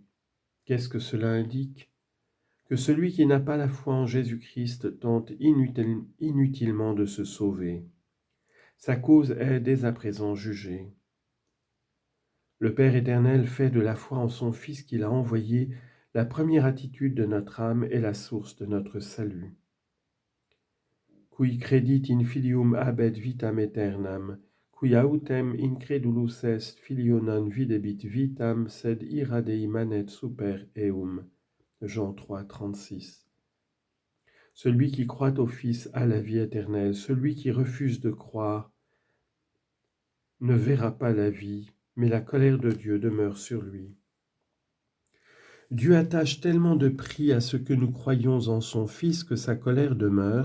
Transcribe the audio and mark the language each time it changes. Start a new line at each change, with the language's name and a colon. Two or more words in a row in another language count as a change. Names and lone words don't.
French: Qu'est-ce que cela indique? Que celui qui n'a pas la foi en Jésus-Christ tente inutilement de se sauver. Sa cause est dès à présent jugée. Le Père éternel fait de la foi en son Fils qu'il a envoyé la première attitude de notre âme et la source de notre salut.
Latin: Qui credit in filium habet vitam aeternam, qui autem incredulus est filio non videbit vitam, sed ira Dei manet super eum.
French: Jean 3, 36. Celui qui croit au Fils a la vie éternelle. Celui qui refuse de croire ne verra pas la vie, mais la colère de Dieu demeure sur lui. Dieu attache tellement de prix à ce que nous croyons en son Fils que sa colère demeure.